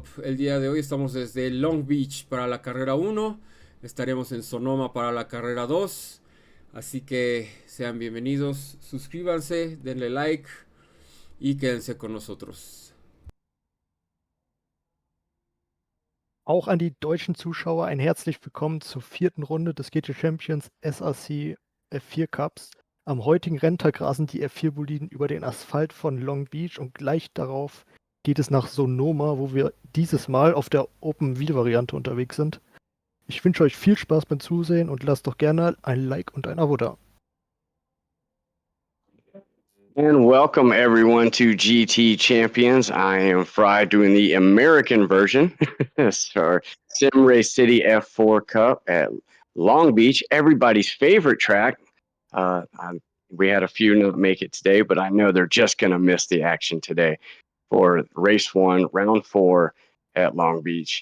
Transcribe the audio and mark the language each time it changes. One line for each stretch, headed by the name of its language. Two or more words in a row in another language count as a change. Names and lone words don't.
Spanish: El día de hoy estamos desde Long Beach para la carrera 1, estaremos en Sonoma para la carrera 2, así que sean bienvenidos, suscríbanse, denle like y quédense con nosotros.
German: Auch an die deutschen Zuschauer ein herzlich willkommen zur 4. Runde des GT Champions SRC F4 Cups. Am heutigen Renntag rasen die F4-Boliden über den Asphalt von Long Beach und gleich darauf geht es nach Sonoma, wo wir dieses Mal auf der Open-Wheel-Variante unterwegs sind. Ich wünsche euch viel Spaß beim Zusehen und lasst doch gerne ein Like und ein Abo da.
English: And welcome everyone to GT Champions. I am Fry doing the American version. So Sim Race City F4 Cup at Long Beach, everybody's favorite track. We had a few not make it today, but I know they're just going to miss the action today for race 1, round 4 at Long Beach.